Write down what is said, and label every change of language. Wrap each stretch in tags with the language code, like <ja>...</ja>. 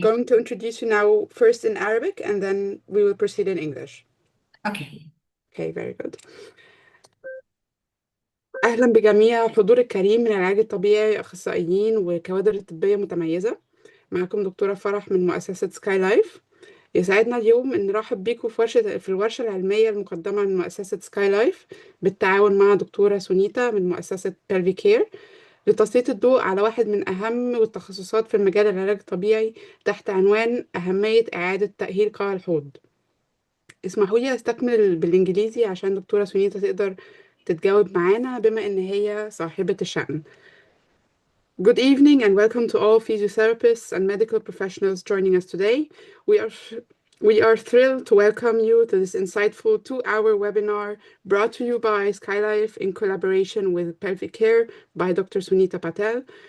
<en>going to introduce you now first in Arabic and then we will proceed in English. Okay. Okay, very good.</en> <ar>أهلا بجميع الحضور الكريم من العلاج الطبيعي، أخصائيين وكوادر طبية متميزة. معكم دكتورة فرح من مؤسسة سكاي لايف. يسعدنا اليوم أن نرحب بيكم في الورشة العلمية المقدمة من مؤسسة سكاي لايف بالتعاون مع دكتورة سونيتا من مؤسسة بلفيكير لتسليط الضوء على واحد من أهم التخصصات في مجال العلاج الطبيعي تحت عنوان أهمية إعادة تأهيل قاع الحوض. اسمحوا لي أستكمل بالإنجليزي عشان دكتورة سونيتا تقدر تتجاوب معانا بما إن هي صاحبة الشأن.</ar> <en>Good evening and welcome to all physiotherapists and medical professionals joining us today. We are thrilled to welcome you to this insightful 2-hour webinar brought to you by SkyLife in collaboration with Pelvic Care by Dr. Sunita Patel.</en>